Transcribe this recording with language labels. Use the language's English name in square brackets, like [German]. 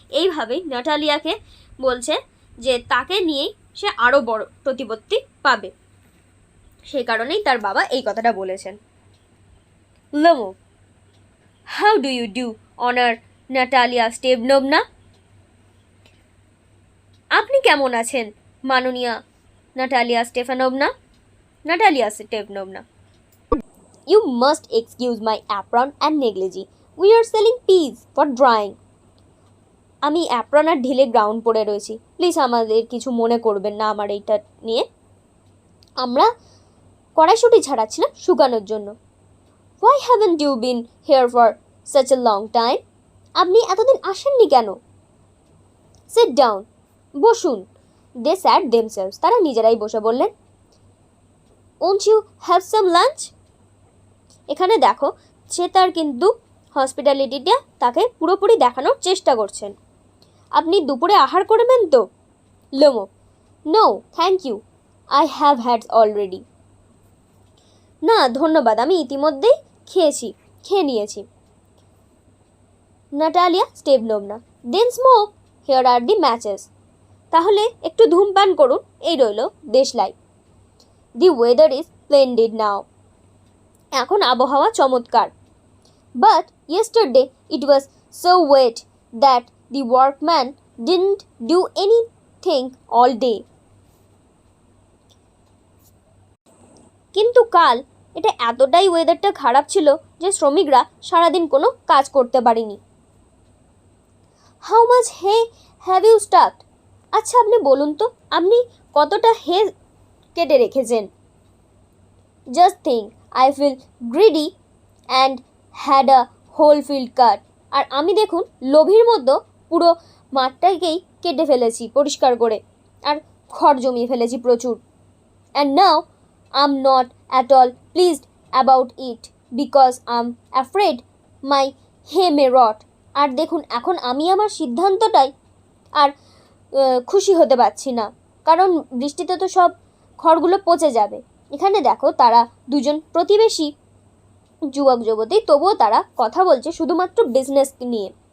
[Bangla] এইভাবেই নাটালিয়াকে বলছে যে তাকে নিয়েই সে আরও বড় প্রতিপত্তি পাবে, সেই কারণেই তার বাবা এই কথাটা বলেছেন। [English] Lomov, how do you do honour Natalia Stepanovna? [Bangla] আপনি কেমন আছেন মাননীয়া Natalia স্টেফানোভনা? [English] Natalia Stepanovna, You must excuse my apron and negligee. We are selling peas for drying. [Bangla] আমি অ্যাপ্রন আর ঢিলে গ্রাউন্ড পরে রয়েছি, প্লিজ আমাদের কিছু মনে করবেন না আমার এইটা নিয়ে। আমরা কড়াইশুঁটি ছাড়াচ্ছিলাম শুকানোর জন্য। [English] Why haven't you been here for such a long time? [Bangla] আপনি এতদিন আসেননি কেন? [English] Sit down. [Bangla] বসুন। [English] They sat themselves. [Bangla] তারা নিজেরাই বসে বললেন, [English] Won't you have some lunch? [Bangla] এখানে দেখো, সে তার কিন্তু হসপিটালিটিটা তাকে পুরোপুরি দেখানোর চেষ্টা করছেন। আপনি দুপুরে আহার করবেন তো? [English] Lomov, no thank you, I have had already. [Bangla] না ধন্যবাদ, আমি ইতিমধ্যেই খেয়ে নিয়েছি। [English] Natalia Stepanovna, then smoke, here are the matches. [Bangla] তাহলে একটু ধূমপান করুন, এই রইল দেশলাই। [English] The weather is splendid now. [Bangla] এখন আবহাওয়া চমৎকার। [English] But yesterday it was so wet that the workman didn't do anything all day. [Bangla] কিন্তু কাল এটা এতটাই ওয়েদারটা খারাপ ছিল যে শ্রমিকরা সারাদিন কোনো কাজ করতে পারেনি। [English] How much hay have you stacked? [Bangla] আচ্ছা আপনি বলুন তো, আপনি কতটা হে কেটে রেখেছেন? [English] Just think, I feel greedy and had a whole field cut. [Bangla] আর আমি দেখুন লোভীর মতো পুরো মাঠটাকেই কেটে ফেলেছি পরিষ্কার করে, আর খড় জমিয়ে ফেলেছি প্রচুর। [English] And now I'm not at all pleased about it because I'm afraid my hay may rot. [Bangla] আর দেখুন এখন আমি আমার সিদ্ধান্তটাই আর খুশি হতে পারছি না, কারণ বৃষ্টিতে তো সব খড়গুলো পচে যাবে। এখানে দেখো, তারা দুজন প্রতিবেশী যুবক যুবতী, তবুও তারা কথা বলছে শুধুমাত্র বিজনেস নিয়ে।